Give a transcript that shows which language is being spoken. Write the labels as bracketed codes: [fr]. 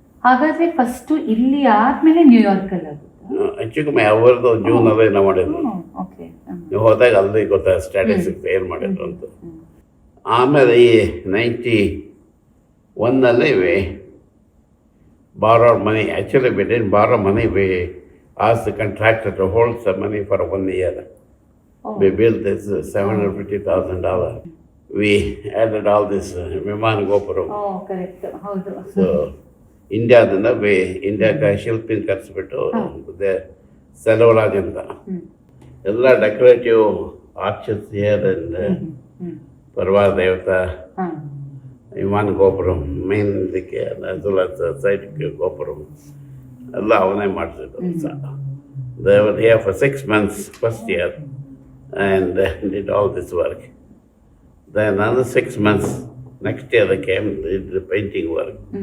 [kn] ಹಾಗಾದ್ರೆ ಫಸ್ಟ್ ಇಲ್ಲಿ ಆದ್ಮೇಲೆ ನ್ಯೂಯಾರ್ಕ್ ಅಲ್ಲಿ ಹೆಚ್ಚು ಕಮ್ಮಿ ಅವರದು ಜೂನಲ್ಲಿ ನಾವು ಮಾಡಿದ್ರು. ನೀವು ಹೋದಾಗ ಅಲ್ಲಿ ಗೊತ್ತಾಯ್ತು ಸ್ಟ್ಯಾಟಿಸ್ಟಿಕ್ಸ್ ಏನು ಮಾಡಿದ್ರು ಅಂತ. ಆಮೇಲೆ ಈ 91ನಲ್ಲಿ [en] borrowed money. Actually, we didn't borrow money. We asked the contractor to hold some money for 1 year. We built this $750,000. We added all this Viman Gopuram. [kn] So, ಇಂಡಿಯಾದಿಂದ ಇಂಡಿಯಾಕ್ಕೆ ಶಿಲ್ಪಿನ ಕರೆಸ್ಬಿಟ್ಟು ಸೆಲವರಾಜ್ ಅಂತ ಎಲ್ಲ [en] decorative arches here and [kn] ಪರ್ವಾರ ದೇವತಾ, ವಿಮಾನ ಗೋಪುರಂ, main ಇದಕ್ಕೆ side ಗೋಪುರಂ ಎಲ್ಲ ಅವನೇ ಮಾಡ್ತಿದ್ರು. [en] They were here for 6 months first year and did all this work. Then another 6 months next year they came, did the painting work.